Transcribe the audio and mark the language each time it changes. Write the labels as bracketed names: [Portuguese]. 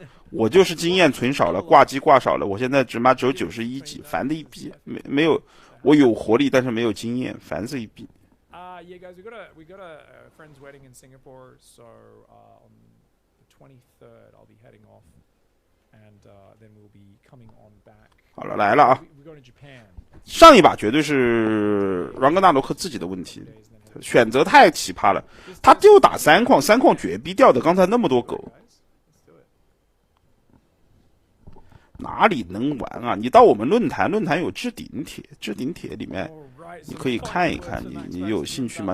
[Chinese] 我就是经验存少了，挂机挂少了，我现在只有91级，烦的一逼，没有。我有活力，但是没有经验，烦死一逼。 [English] Yeah, guys, we got a friend's wedding in Singapore, so on the 23rd I'll be heading off, and then we'll be coming on back. [Chinese] 好了，来了啊！上一把绝对是朗格纳罗克自己的问题，选择太奇葩了，他就打3矿绝逼掉的，刚才那么多狗。哪里能玩啊？你到我们论坛有置顶帖里面你可以看一看，你有兴趣吗？